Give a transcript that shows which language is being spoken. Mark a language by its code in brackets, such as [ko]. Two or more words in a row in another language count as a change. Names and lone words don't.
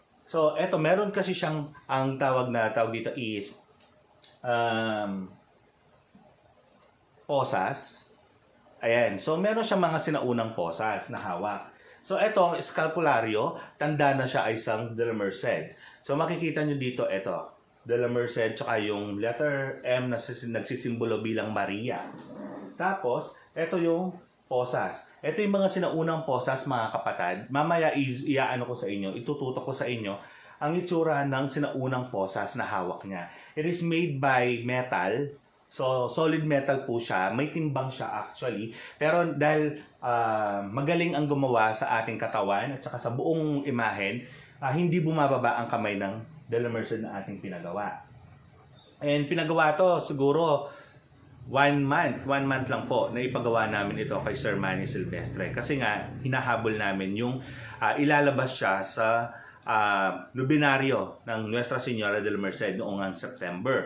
[tl] So, eto, meron kasi siyang, ang tawag dito is posas. Ayan. So, meron siyang mga sinaunang posas na hawak. So, ito ang eskalpularyo. Tanda na siya ay isang de la Merced. So, makikita nyo dito, ito. De la Merced, tsaka yung letter M na nagsisimbolo bilang Maria. Tapos, ito yung posas. Ito yung mga sinaunang posas, mga kapatid. Mamaya, iaano ko sa inyo, itututok ko sa inyo ang itsura ng sinaunang posas na hawak niya. [en] It is made by metal. So, solid metal [tl] po siya. May timbang siya actually. Pero dahil magaling ang gumawa sa ating katawan at saka sa buong imahen, hindi bumababa ang kamay ng de la Merced na ating pinagawa. And pinagawa to siguro 1 month lang po na ipagawa namin ito kay Sir Manny Silvestre. Kasi nga, hinahabol namin yung ilalabas siya sa nobinaryo ng Nuestra Señora de la Merced noong September.